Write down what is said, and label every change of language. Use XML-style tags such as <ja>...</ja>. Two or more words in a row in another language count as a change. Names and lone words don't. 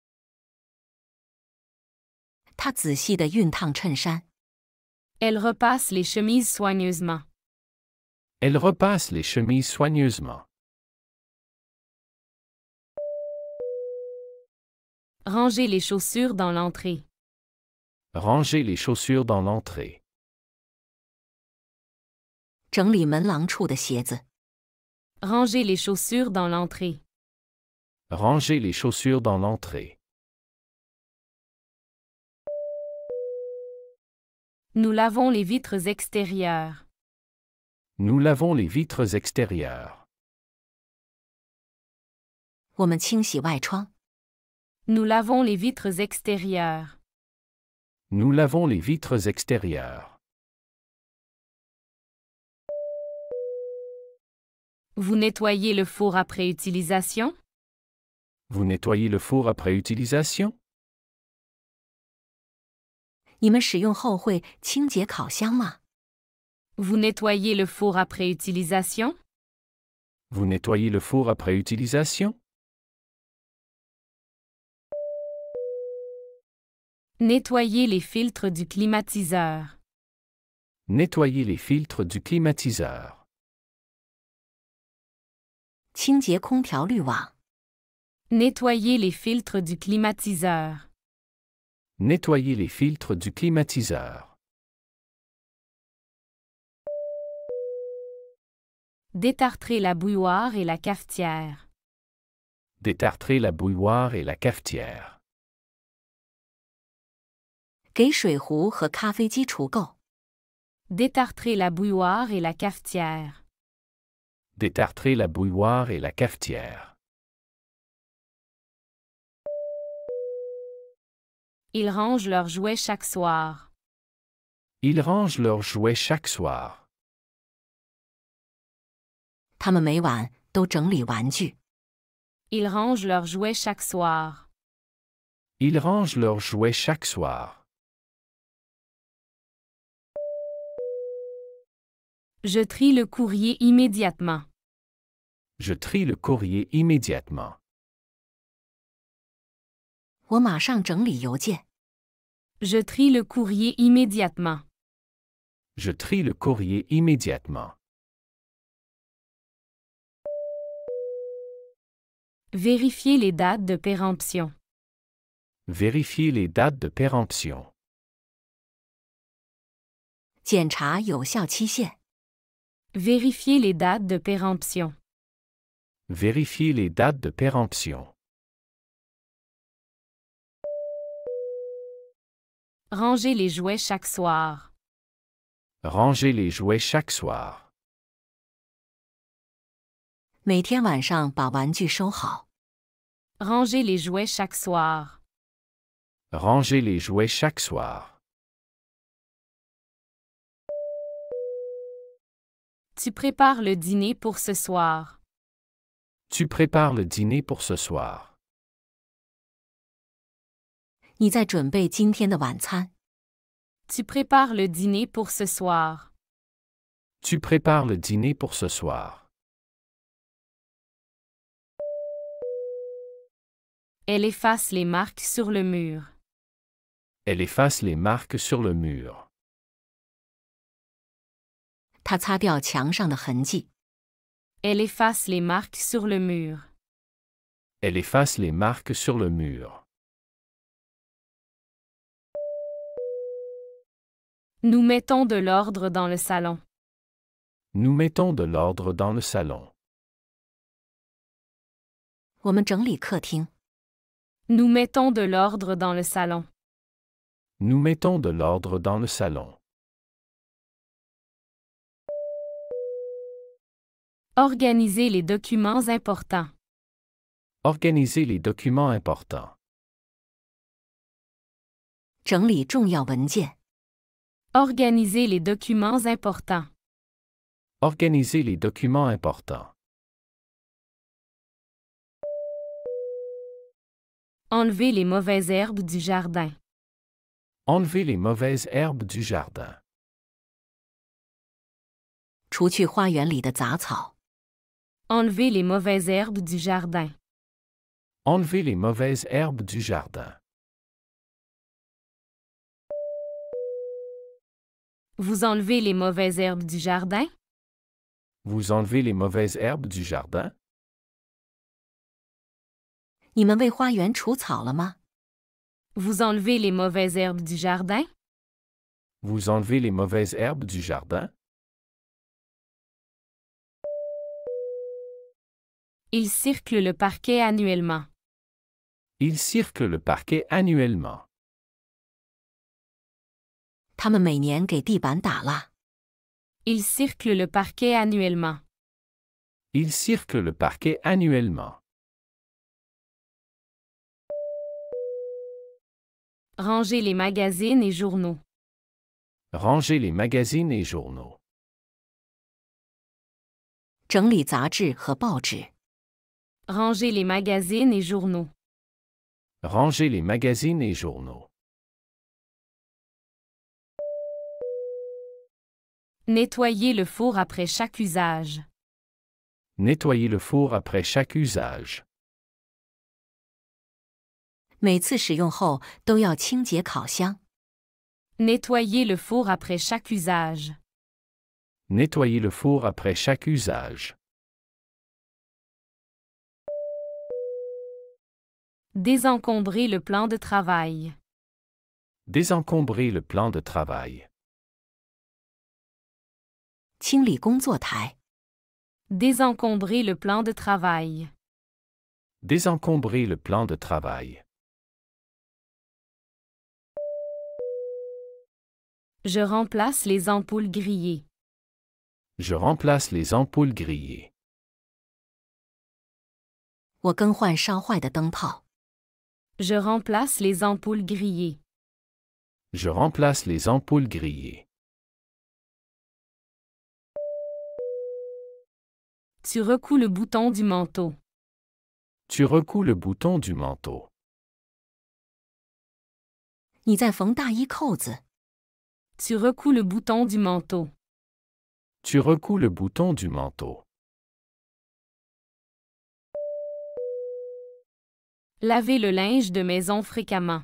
<zh>她仔细地熨烫衬衫。</zh> <fr>Elle repasse les chemises soigneusement. Elle repasse les chemises soigneusement. Ranger les chaussures dans l'entrée. Ranger les chaussures dans l'entrée.</fr> <zh>整理门廊处的鞋子。</zh> <fr>Ranger les chaussures dans l'entrée. Ranger les chaussures dans l'entrée. Nous lavons les vitres extérieures. Nous lavons les vitres extérieures.</fr> <zh>我们清洗外窗。</zh> <fr>Nous lavons les vitres extérieures. Nous lavons les vitres extérieures. Vous nettoyez le four après utilisation? Vous nettoyez le four après utilisation?</fr> <zh>你们使用后会清洁烤箱吗？</zh> <fr>Vous nettoyez le four après utilisation? Vous nettoyez le four après utilisation? Nettoyez les filtres du climatiseur. Nettoyez les filtres du climatiseur.</fr> <zh>清洁空调滤网。</zh> <fr>Nettoyer les filtres du climatiseur. Nettoyer les filtres du climatiseur. Détartrer la bouilloire et la cafetière. Détartrer la bouilloire et la cafetière.</fr> <zh>给水壶和咖啡机除垢。</zh> <fr>Détartrer la bouilloire et la cafetière. Détartrer la bouilloire et la cafetière. Ils rangent leurs jouets chaque soir. Ils rangent leurs jouets chaque soir.</fr> <zh>他们每晚都整理玩具。</zh> <fr>Ils rangent leurs jouets chaque soir. Ils rangent leurs jouets chaque soir. Je trie le courrier immédiatement. Je trie le courrier immédiatement.</fr> <zh>我马上整理邮件。</zh> <fr>Je trie le courrier immédiatement. Je trie le courrier immédiatement. Vérifier les dates de péremption. Vérifier les dates de péremption.</fr> <zh>检查有效期限。</zh> <fr>Vérifier les dates de péremption. Vérifier les dates de péremption. Ranger les jouets chaque soir. Ranger les jouets chaque soir.</fr> <zh>每天晚上把玩具收好。</zh> <fr>Ranger les jouets chaque soir. Ranger les jouets chaque soir. Tu prépares le dîner pour ce soir. Tu prépares le dîner pour ce soir.</fr> <zh>你在准备今天的晚餐。</zh> <fr>Tu prépares le dîner pour ce soir. Tu prépares le dîner pour ce soir. Elle efface les marques sur le mur. Elle efface les marques sur le mur.</fr> <zh>他擦掉墙上的痕迹。</zh> <fr>Elle efface les marques sur le mur. Elle efface les marques sur le mur. Nous mettons de l'ordre dans le salon. Nous mettons de l'ordre dans le salon.</fr> <zh>我们整理客厅。</zh> <fr>Nous mettons de l'ordre dans le salon. Nous mettons de l'ordre dans le salon. Organiser les documents importants. Organiser les documents importants.</fr> <zh>整理重要文件。</zh> <fr>Organiser les documents importants. Organiser les documents importants. Enlever les mauvaises herbes du jardin. Enlever les mauvaises herbes du jardin.</fr> <zh>除去花园里的杂草。</zh> <fr>Enlever les mauvaises herbes du jardin. Enlever les mauvaises herbes du jardin. Vous enlevez les mauvaises herbes du jardin? Vous enlevez les mauvaises herbes du jardin?</fr> <zh>你们为花园除草了吗？</zh> <fr>Vous enlevez les mauvaises herbes du jardin? Vous enlevez les mauvaises herbes du jardin? Il circle le parquet annuellement. Il circle le parquet annuellement.</fr> <zh>他们每年给地板打蜡。</zh> <fr>Il circle le parquet annuellement. Il circle le parquet annuellement. Ranger les magazines et journaux. Ranger les magazines et journaux.</fr> <zh>整理杂志和报纸。</zh> <fr>Ranger les magazines et journaux. Ranger les magazines et journaux. Nettoyer le four après chaque usage. Nettoyer le four après chaque usage.</fr> <zh>每次使用后都要清洁烤箱。</zh> <fr>Nettoyer le four après chaque usage. Nettoyer le four après chaque usage. Désencombrer le plan de travail. Désencombrer le plan de travail.</fr> <zh>清理工作台。</zh> <fr>Désencombrer le plan de travail. Désencombrer le plan de travail. Je remplace les ampoules grillées. Je remplace les ampoules grillées.</fr> <zh>我更换烧坏的灯泡。</zh> <fr>Je remplace les ampoules grillées. Je remplace les ampoules grillées. Tu recouds le bouton du manteau. Tu recouds le bouton du manteau.</fr> <zh>你在缝大衣扣子。</zh> <fr>Tu recouds le bouton du manteau. Tu recouds le bouton du manteau. Laver le linge de maison fréquemment.</fr>